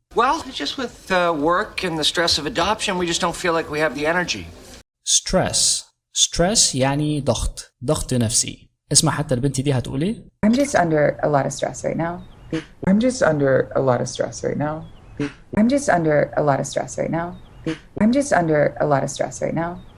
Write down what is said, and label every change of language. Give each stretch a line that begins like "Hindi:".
English: Well, just with work and the stress of adoption, we just don't feel like we have the energy.
Arabic: stress يعني ضغط نفسي. اسمع حتى البنت دي هتقول ايه؟
English: I'm just under a lot of stress right now. I'm just under a lot of stress right now. I'm just under a lot of stress right now. I'm just under a lot of stress right now.